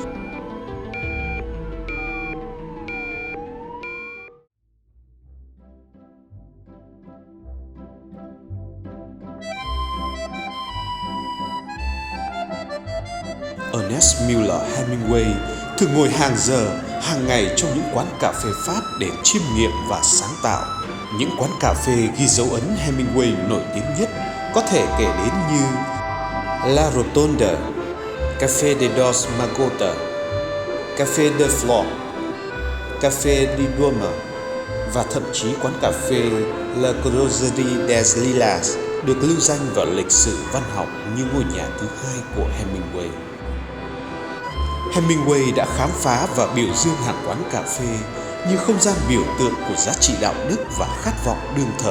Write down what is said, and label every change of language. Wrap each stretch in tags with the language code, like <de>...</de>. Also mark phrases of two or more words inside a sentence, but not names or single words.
<vi>Ernest Miller Hemingway thường ngồi hàng giờ, hàng ngày trong những quán cà phê Pháp để chiêm nghiệm và sáng tạo. Những quán cà phê ghi dấu ấn Hemingway nổi tiếng nhất có thể kể đến như La Rotonda, Café de Dos Magota, Café de Flor, Café de Duomo và thậm chí quán cà phê La Groserie des Lilas được lưu danh vào lịch sử văn học như ngôi nhà thứ hai của Hemingway. Hemingway đã khám phá và biểu dương hàng quán cà phê như không gian biểu tượng của giá trị đạo đức và khát vọng đương thời.</vi>